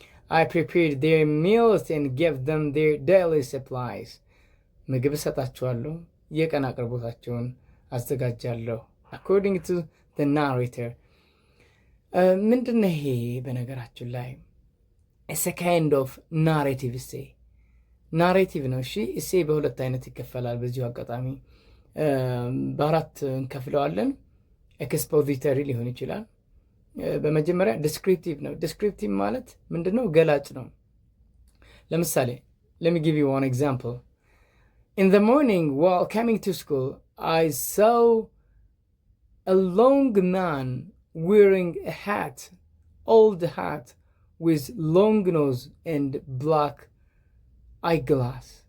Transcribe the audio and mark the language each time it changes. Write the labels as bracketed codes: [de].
[en] I prepared their meals and gave them their daily supplies. [am] ምግብ እሰጣቸዋለሁ፣ የቀን አቅርቦታቸውን አዘጋጃለሁ። [en] according to the narrator [am] ምንድን ነው ይሄ? በነገራችን ላይ [en] it's a kind of narrative essay [am] ናሬቲቭ ነው። እሺ እሴ በሁለት አይነት ይከፈላል። በዚሁ አጋጣሚ በአራት እንከፍለዋለን። ኤክስፖዚተሪ ሊሆን ይችላል። በመጀመሪያ ዲስክሪፕቲቭ ነው። ዲስክሪፕቲቭ ማለት ምንድነው? ገላጭ ነው። ለምሳሌ [en] let me give you one example. In the morning while coming to school I saw a long man wearing a hat, old hat with long nose and black eyeglass.